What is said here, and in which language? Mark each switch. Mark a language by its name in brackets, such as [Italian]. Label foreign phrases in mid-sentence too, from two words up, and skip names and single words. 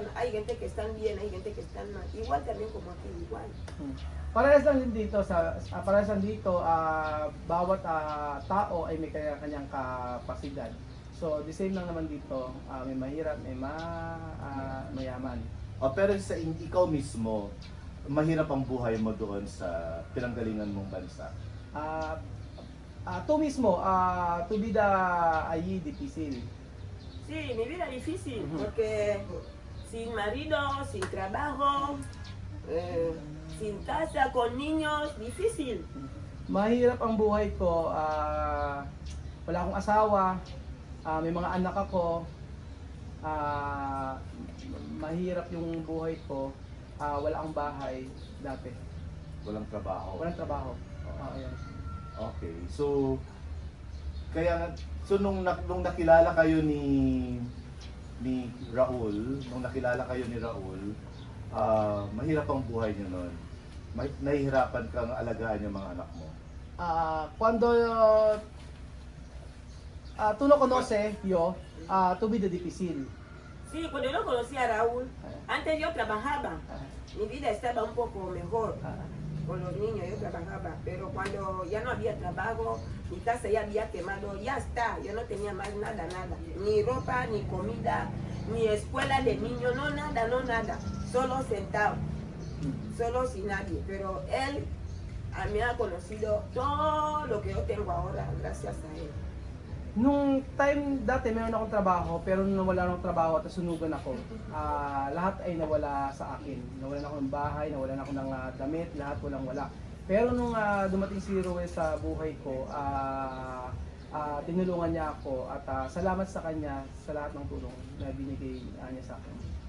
[Spanish] Hay gente que están bien, hay gente que están mal. Igual también como aquí, igual. [Filipino] Parehas lang din dito bawat tao ay may kanyang kapasidad. So [English] the same [Filipino] lang naman dito, may mahirap, may mayaman. Pero sa ikaw mismo, mahirap ang buhay mo doon sa pinanggalingan mong bansa. [Spanish] Tú mismo, tu vida allí difícil. Sí, mi vida difícil, porque sin marido, sin trabajo, sin casa, con niños, difícil. [Filipino] Mahirap ang buhay ko, wala akong asawa, may mga anak ako, mahirap yung buhay ko, wala akong bahay dati. Walang trabaho. Walang trabaho. Ayan. Okay. So nung nakilala kayo ni Raul, mahirap ang buhay niyo noon. Nahihirapan kang alagaan yung mga anak mo. [Spanish] Cuando tú lo conoces, tu vida difícil. Sí, cuando yo conocí a Raúl, antes yo trabajaba. Mi vida estaba un poco mejor. Con los niños yo trabajaba, pero cuando ya no había trabajo, mi casa ya había quemado, ya está, yo no tenía más nada, ni ropa, ni comida, ni escuela de niños, no nada, solo sentado, solo sin nadie, pero él me ha conocido todo lo que yo tengo ahora, gracias a él. [Filipino] Nung time dati meron akong trabaho, pero nung nawala akong trabaho at sunugan ako, lahat ay nawala sa akin. Nawalan ako ng bahay, nawalan ako ng damit, lahat wala. Pero nung dumating si Ruel sa buhay ko, tinulungan niya ako at salamat sa kanya sa lahat ng tulong na binigay niya sa akin.